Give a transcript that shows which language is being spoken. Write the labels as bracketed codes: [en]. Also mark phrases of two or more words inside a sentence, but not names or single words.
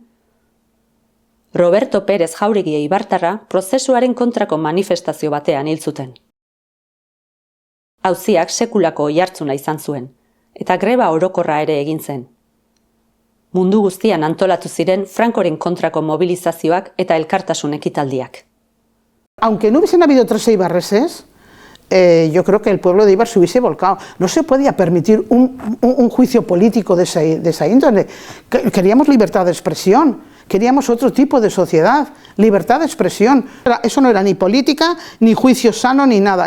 [eu] Roberto Pérez Jauregi eibartarra prozesuaren kontrako manifestazio batean hil zuten. Auziak sekulako oihartzuna izan zuen, eta greba orokorra ere egin zen. Mundu guztian antolatu ziren Frankoren kontrako mobilizazioak eta elkartasun ekitaldiak. [es] Aunque no hubiesen habido 3 eibarreses, yo creo que el pueblo de Eibar se hubiese volcado. No se podía permitir un juicio político de esa índole. Queríamos libertad de expresión, queríamos otro tipo de sociedad, libertad de expresión. Eso no era ni política, ni juicio sano, ni nada.